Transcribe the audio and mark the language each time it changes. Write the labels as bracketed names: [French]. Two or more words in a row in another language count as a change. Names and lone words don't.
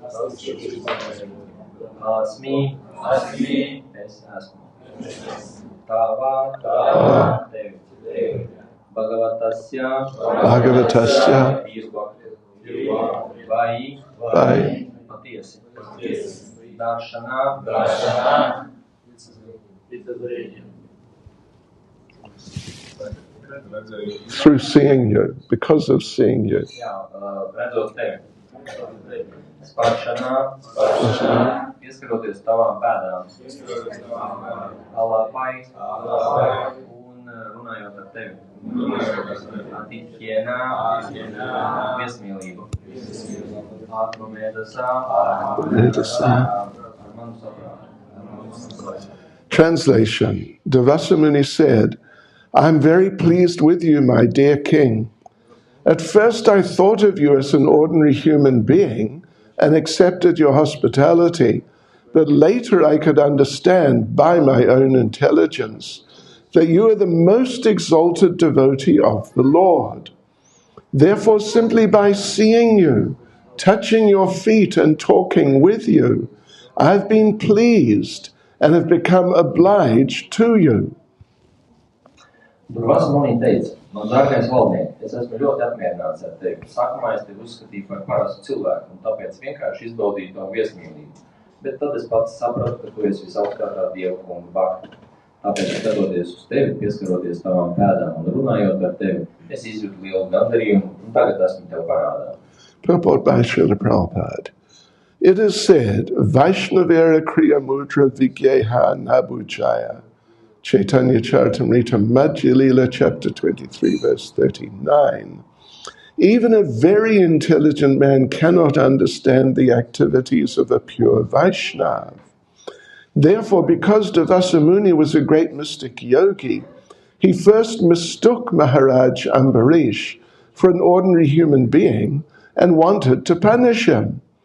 [Latvian] Asmi. Es esmu. Tavā. Tevi. Bhagavatasya. Vai. Patiesi. Daršanā. [English] Through seeing you, because of seeing you. [Latvian] Redzot tevi. Spāršanā. Pieskaroties tavām pēdām. Alapai. Un runājot ar tevi. Atithienā. Viesmīlību. [Sanskrit] आत्मा मेदसा. [English] Translation. Devasamuni said, I'm very pleased with you, my dear king. At first I thought of you as an ordinary human being and accepted your hospitality, but later I could understand by my own intelligence that you are the most exalted devotee of the Lord. Therefore, simply by seeing you, touching your feet and talking with you, I've been pleased and have become obliged to you. [Latvian] Durvasamuni teica, man dārgais valdniek, es esmu ļoti apmierināts ar tevi. Sākumā es tevi uzskatīju par parastu cilvēku un tāpēc vienkārši izbaudīju tavu viesmīlību. Bet tad es pats sapratu, ka tu esi visaugstākā Dieva kunga bhakta. Tāpēc, skatoties uz tevi, pieskaroties tavām pēdām un runājot ar tevi, es izjūtu lielu gandarījumu un tagad esmu tev parādā. [English] Purport by Srila Prabhupada. It is said, [Bangla] বৈষ্ণবের ক্রিয়া মুদ্রা বিজ্ঞেহ না বুঝয়. [English] Chaitanya Charitamrita Madhya Lila, chapter 23, verse 39. Even a very intelligent man cannot understand the activities of a pure Vaishnava. Therefore, because Devasa Muni was a great mystic yogi, he first mistook Maharaj Ambarish for an ordinary human being and wanted to punish him.